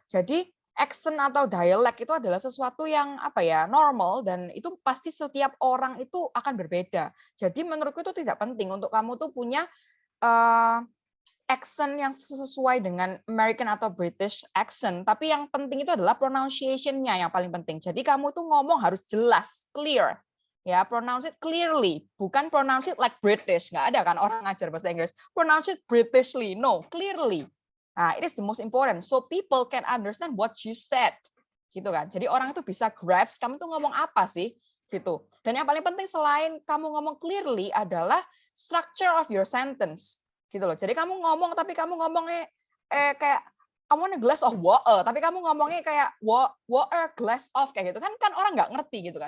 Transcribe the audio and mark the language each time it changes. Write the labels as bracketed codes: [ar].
[id] Jadi accent atau dialek itu adalah sesuatu yang normal, dan itu pasti setiap orang itu akan berbeda. Jadi menurutku itu tidak penting untuk kamu tuh punya accent yang sesuai dengan American atau British accent, tapi yang penting itu adalah pronunciation-nya yang paling penting. Jadi kamu tuh ngomong harus jelas, clear. [en] Ya, pronounce it clearly, [id] bukan [en] pronounce it like British. [id] Nggak ada kan orang ngajar bahasa Inggris. [en] Pronounce it Britishly, no, clearly. Nah, it is the most important. So people can understand what you said. [id] Gitu kan. Jadi orang itu bisa grasp kamu tuh ngomong apa sih? Gitu. Dan yang paling penting selain kamu ngomong clearly adalah [en] structure of your sentence. [id] Gitu loh. Jadi kamu ngomong tapi kamu ngomongnya kayak [en] I want a glass of water, [id] tapi kamu ngomongnya kayak [en] water glass of [id] kayak gitu kan orang nggak ngerti gitu kan.